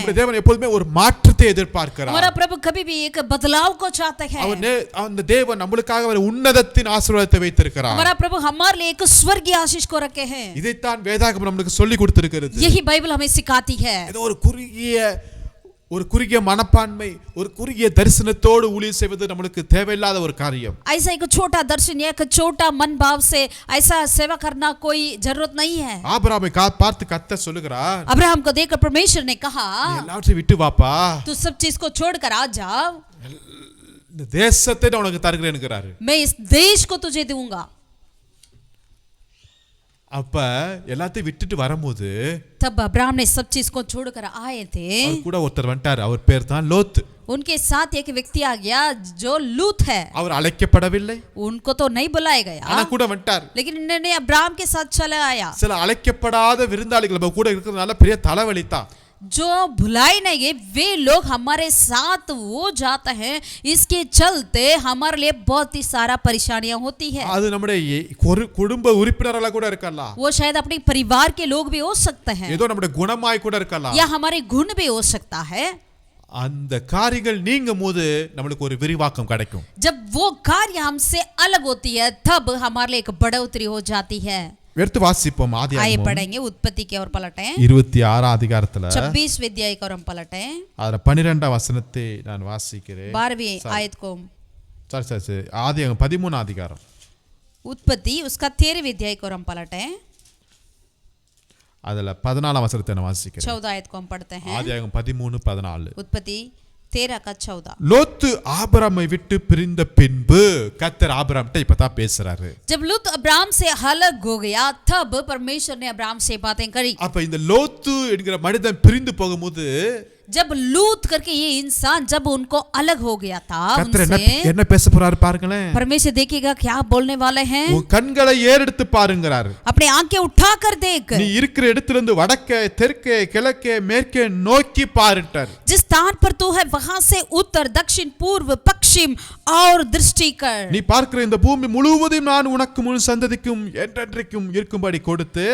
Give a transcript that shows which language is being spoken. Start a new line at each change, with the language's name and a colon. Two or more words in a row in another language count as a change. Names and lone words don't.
Tamil: நம்முடைய தேவன் எப்பொழுதுமே ஒரு மாற்றத்தை எதிர்பார்க்கிறார்.
Hindi: हमारा प्रभु कभी भी एक बदलाव को चाहते हैं।
Tamil: அந்த தேவன் நமக்காக ஒரு உன்னதத்தின் ஆசீர்வாதத்தை வைத்திருக்கிறார்.
Hindi: हमारा प्रभु हमारे लिए एक स्वर्गीय आशीष को रखे हैं।
Tamil: இதைத்தான் வேதாகமம் நமக்கு சொல்லி கொடுத்திருக்கிறது.
Hindi: यही बाइबल हमें सिखाती है।
Tamil: ஏதோ ஒரு குறுகிய மனப்பான்மை, ஒரு குறுகிய தரிசனத்தோடு ஊழியம் செய்வது நமக்கு தேவையில்லாத ஒரு காரியம்.
Hindi: ऐसा एक छोटा दर्शन या एक छोटा मन भाव से ऐसा सेवा करना कोई जरूरत नहीं है।
Tamil: ஆபிரகாமை பார்த்து கர்த்தர் சொல்லுகிறார்,
Hindi: अब्राहम को देखकर परमेश्वर ने कहा,
Tamil: எல்லாவற்றையும் விட்டு வாப்பா,
Hindi: तू सब चीज को छोड़कर आ जा,
Tamil: இந்த தேசத்தை நான் உனக்கு தருகிறேன்ங்கறாரு.
Hindi: मैं इस देश को तुझे दूंगा।
Tamil: அப்ப எல்லாத்தையும் விட்டுட்டு வரும்போது
Hindi: तब अब्राहम ने सब चीज को छोड़कर आए थे।
Tamil: அவர் கூட ஒருத்தர் வந்துட்டார். அவர் பேர் தான் லோத்.
Hindi: उनके साथ एक व्यक्ति आ गया जो लूत है।
Tamil: அவர் அழைக்கப்படவில்லை,
Hindi: उनको तो नहीं बुलाया गया,
Tamil: ஆனா கூட வந்துட்டார்.
Hindi: लेकिन इन्होंने अब्राहम के साथ चला आया।
Tamil: சில அழைக்கப்படாத விருந்தாளிகள் நம்ம கூட இருக்கிறதுனால பெரிய தலைவலி தான்.
Hindi: जो भुलाए नहीं गए वे लोग हमारे साथ वो जाते हैं, इसके चलते हमारे लिए बहुत ही सारा परेशानियां होती है।
Tamil: அது நம்முடைய குடும்ப உறுப்பினர்களா கூட இருக்கலாம்,
Hindi: वो शायद अपने परिवार के लोग भी हो सकते हैं,
Tamil: ஏதோ நம்முடைய குணமாய் கூட இருக்கலாம்.
Hindi: या हमारे गुण भी हो सकता है।
Tamil: அந்த காரியங்கள் நீங்கும்போது நமக்கு ஒரு விரிவாக்கம் கிடைக்கும்.
Hindi: जब वो कार्य हमसे अलग होती है तब हमारे लिए एक बढ़ोतरी हो जाती है।
Tamil: எடுத்து வாசிப்போம்.
Hindi: आइए
Tamil: ஆதியாகமம்
Hindi: पढ़ेंगे उत्पत्ति की ओर पलटें।
Tamil: 26 அதிகாரத்துல
Hindi: 26 अध्याय की ओर हम पलटें।
Tamil: அதுல 12 வசனத்தை நான் வாசிக்கிறேன்.
Hindi: 12वीं आयत को
Tamil: சரி ஆதியாகமம் 13 அதிகாரம்
Hindi: उत्पत्ति उसका 13वीं अध्याय को हम पलटें।
Tamil: அதுல 14 வசனத்தை நான் வாசிக்கிறேன்.
Hindi: 14 आयत को हम पढ़ते हैं।
Tamil: ஆதியாகமம் 13:14.
Hindi: उत्पत्ति 13 का 14।
Tamil: லோத்து ஆபிரகாமை விட்டு பிரிந்த பின்பு கர்த்தர் ஆபிரகாம்கிட்ட இப்பதான் பேசுறாரு.
Hindi: जब लूत अब्राहम से अलग हो गया तब परमेश्वर ने अब्राहम से बातें करी।
Tamil: அப்ப இந்த லோத்து என்கிற மனிதன் பிரிந்து போகும்போது
Hindi: जब लूत करके ये इंसान जब उनको अलग हो गया था
Tamil: கர்த்தர்
Hindi: उनसे,
Tamil: என்ன பேச போறாரு பாருங்களேன்.
Hindi: परमेश्वर देखिएगा क्या बोलने वाले हैं।
Tamil: உன் கண்களை ஏறெடுத்து பாருங்கறாரு.
Hindi: अपने आंखें उठाकर देख।
Tamil: நீ இருக்கிற இடத்துல இருந்து வடக்கே தெற்கே கிழக்கே மேற்கே நோக்கி பாருட்டார்.
Hindi: जिस स्थान पर तू है वहां से उत्तर दक्षिण पूर्व पश्चिम और दृष्टि कर।
Tamil: நீ பார்க்கிற இந்த பூமி முழுவதும் நான் உனக்கு முன் சந்ததிக்கும் என்றென்றைக்கும் இருக்கும்படி கொடுத்து,